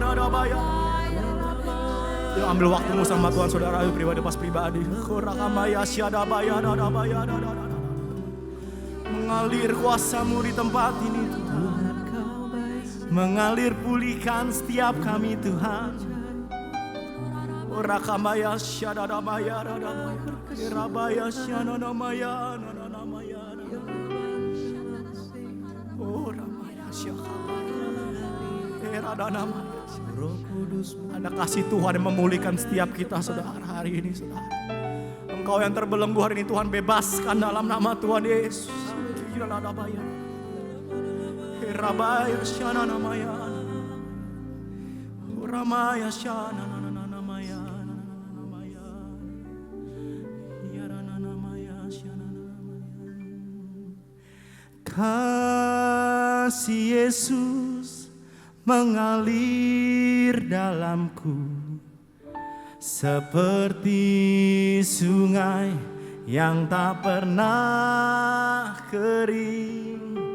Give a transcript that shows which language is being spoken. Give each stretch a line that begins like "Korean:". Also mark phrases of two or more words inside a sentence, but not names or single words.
Indonesian: Yuk ambil waktumu sama Tuhan saudara, ayo pribadi pas pribadi. Mengalir kuasa-Mu di tempat ini Tuhan. Mengalir pulihkan setiap kami Tuhan. Rakamaya syadadamaya radamaya. Irabaya syananamaya nananamaya. Oh ramaya syakabaya. Eradanamaya. Roh Kudus, ada kasih Tuhan yang memulihkan setiap kita saudara hari ini saudara. Engkau yang terbelenggu hari ini Tuhan, bebaskan dalam nama Tuhan Yesus. Rabaya shana namaya, Ramaya shana namaya, Yarana namaya shana namaya. Kasih Yesus mengalir dalamku seperti sungai yang tak pernah kering.